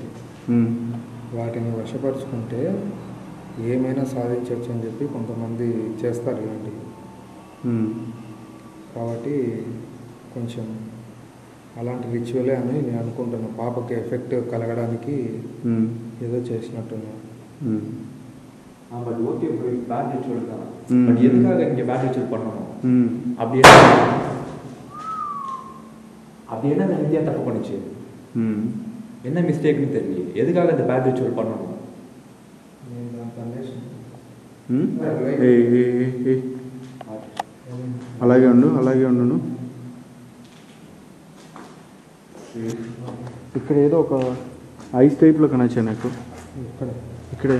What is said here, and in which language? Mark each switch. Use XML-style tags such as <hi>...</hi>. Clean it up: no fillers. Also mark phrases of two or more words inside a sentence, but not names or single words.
<te>వాటిని వశపరుచుకుంటే ఏమైనా సాధించవచ్చు అని చెప్పి కొంతమంది చేస్తారు ఇలాంటివి. కాబట్టి కొంచెం అలాంటి రిచువలే అని నేను అనుకుంటున్నాను. పాపకి ఎఫెక్ట్ కలగడానికి ఏదో చేసినట్టున్నాను.</te> <en>But okay bro, bad ritual தான்.</en> <ta>பட் எதுக்காக இங்கே</ta> <en>bad ritual</en> <ta>பண்ணணும்? அப்படி என்ன அந்த நித்யா தப்பு பண்ணுச்சு? என்ன மிஸ்டேக்னு தெரியல. எதுக்காக அந்த</ta> <en>bad ritual</en> <ta>பண்ணணும்?</ta> <te>అలాగే ఉండు, అలాగే ఉండు. ఇక్కడ ఏదో ఒక ఐస్ టైప్లో కనొచ్చా నాకు. ఇక్కడే</te>